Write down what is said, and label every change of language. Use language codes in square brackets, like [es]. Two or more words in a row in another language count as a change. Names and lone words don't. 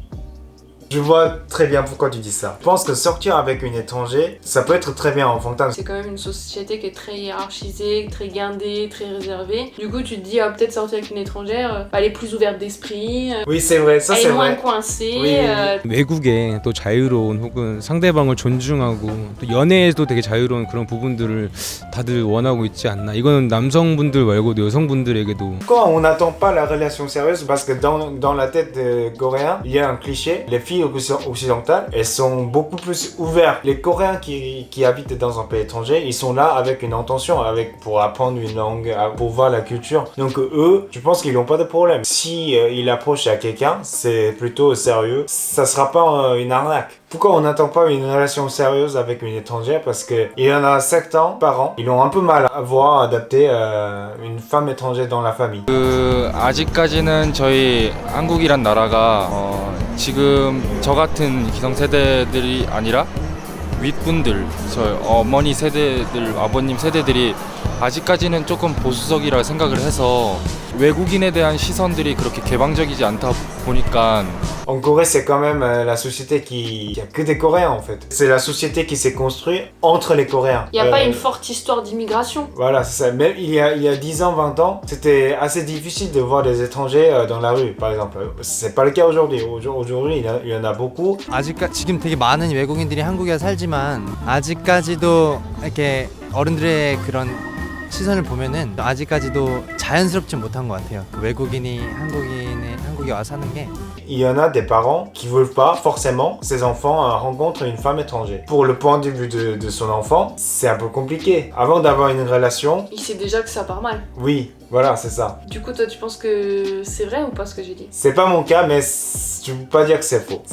[fr] Je vois très bien pourquoi tu dis ça. Je pense que sortir avec une étrangère, ça peut être très bien en fantasme. C'est quand même une société qui est très hiérarchisée, très guindée, très réservée. Du coup, tu te dis, ah, peut-être sortir avec une étrangère, elle est plus ouverte d'esprit. Oui, c'est vrai, ça c'est elle est moins vrai. coincée. Oui. [ko] 외국에 또 자유로운 혹은 상대방을 존중하고 또 연애에도 되게 자유로운 그런 부분들을 다들 원하고 있지 않나. 이거는 남성분들 말고도 여성분들에게도. [fr] Pourquoi on n'attend pas la relation sérieuse? Parce que dans la tête des Coréens, il y a un cliché. Les filles occidentales, elles sont beaucoup plus ouvertes. Les Coréens qui habitent dans un pays étranger, ils sont là avec une intention, pour apprendre une langue, pour voir la culture. Donc eux, je pense qu'ils n'ont pas de problème. Si ils approchent à quelqu'un, c'est plutôt sérieux. Ça sera pas une arnaque. Pourquoi on n'attend pas une relation sérieuse avec une étrangère? Parce que il y en a certains parents, ils ont un peu mal à voir adapter une femme étrangère dans la famille. [ko] 아직까지는 저희 한국이란 나라가 지금 저 같은 기성세대들이 아니라 윗분들, 저 어머니 세대들, 아버님 세대들이 아직까지는 조금 보수적이라 생각을 해서 외국인에 대한 시선들이 그렇게 개방적이지 않다 보니까 [fr] En Corée, c'est quand même la société qui a que des Coréens en fait. C'est la société qui s'est construite entre les Coréens. Il n'y a pas une forte histoire d'immigration. Voilà, c'est ça. Même il y a 10 ans, 20 ans, c'était assez difficile de voir des étrangers dans la rue, par exemple. C'est pas le cas aujourd'hui. Aujourd'hui, il y en a beaucoup. [ko] 지금 되게 많은 외국인들이 한국에 살지만 아직까지도 이렇게 어른들의 그런 시선을 보면은 아직까지도 자연스럽지 못한 것 같아요. 외국인이 한국에 와서 사는 게. [fr] Il y en a des parents qui veulent pas forcément que ses enfants rencontrent une femme étrangère. Pour le point de vue de son enfant, c'est un peu compliqué. Avant d'avoir une relation, Il sait déjà que ça part mal. oui, voilà, c'est ça. Du coup, toi, tu penses que c'est vrai ou pas ce que j'ai dit? C'est pas mon cas, mais je peux pas dire que c'est faux.